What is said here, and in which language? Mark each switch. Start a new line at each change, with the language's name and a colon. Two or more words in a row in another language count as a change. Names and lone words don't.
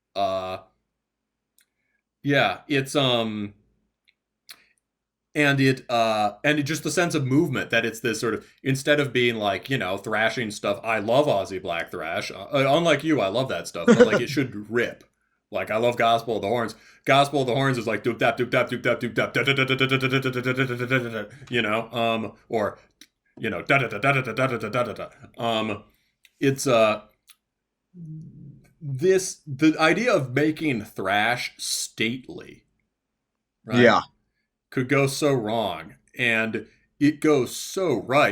English: It's and it just the sense of movement, that it's this sort of, instead of being like, thrashing stuff. I love Aussie black thrash. Unlike you, I love that stuff, but like it should rip. Like I love Gospel of the Horns. Gospel of the Horns is like doop dap doop dap doop dap doop dap da da da da da da da da da da, you know, or you know da da da da da da da da da da. It's this the idea of making thrash stately, right? Yeah. Could go so wrong, and it goes so right.